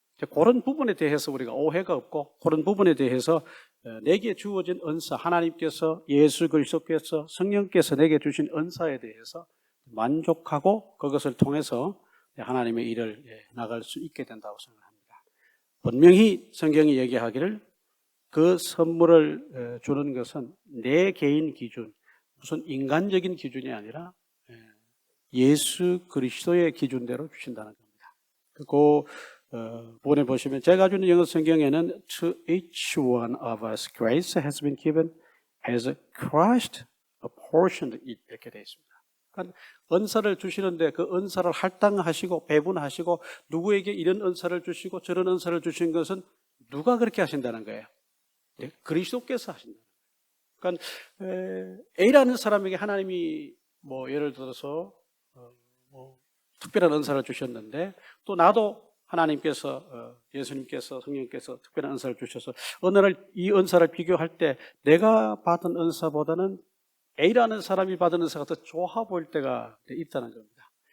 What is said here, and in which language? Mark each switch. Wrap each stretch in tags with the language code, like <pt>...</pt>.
<ko>그런 부분에 대해서 우리가 오해가 없고 그런 부분에 대해서 내게 주어진 은사, 하나님께서 예수 그리스도께서 성령께서 내게 주신 은사에 대해서 만족하고 그것을 통해서 하나님의 일을 나갈 수 있게 된다고 생각합니다. 분명히 성경이 얘기하기를 그 선물을 주는 것은 내 개인 기준, 무슨 인간적인 기준이 아니라 예수 그리스도의 기준대로 주신다는 겁니다. 그 부분에 보시면 제가 주는 영어 성경에는</ko> <en>To each one of us grace has been given as Christ apportioned it</en> <ko>이렇게 되어 있습니다. 그러니까 은사를 주시는데 그 은사를 할당하시고 배분하시고 누구에게 이런 은사를 주시고 저런 은사를 주신 것은 누가 그렇게 하신다는 거예요? 네, 그리스도께서 하신다. 그러니까 A라는 사람에게 하나님이 뭐 예를 들어서 특별한 은사를 주셨는데 또 나도 하나님께서 예수님께서 성령께서 특별한 은사를 주셔서 어느 날 이 은사를 비교할 때 내가 받은 은사보다는 A라는 사람이 받은 은사가 더 좋아 보일 때가 있다는 겁니다.</ko>